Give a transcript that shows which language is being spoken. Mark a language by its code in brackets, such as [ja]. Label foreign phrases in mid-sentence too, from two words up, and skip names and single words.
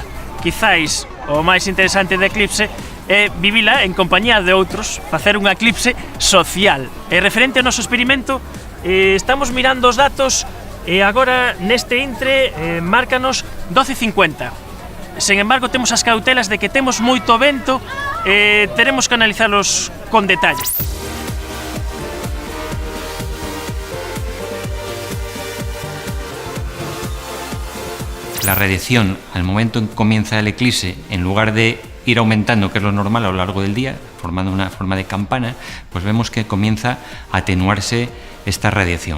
[gl] Quizáis o máis interesante da eclipse é vivila en compañía de outros, facer unha eclipse social. E referente ao noso experimento, estamos mirando os datos e agora neste intre márcanos 12:50. Sen embargo, temos as cautelas de que temos moito vento e teremos que analizalos con detalle. [es] La radiación, al momento en que comienza el eclipse, en lugar de ir aumentando, que es lo normal a lo largo del día, formando una forma de campana, pues vemos que comienza a atenuarse esta radiación.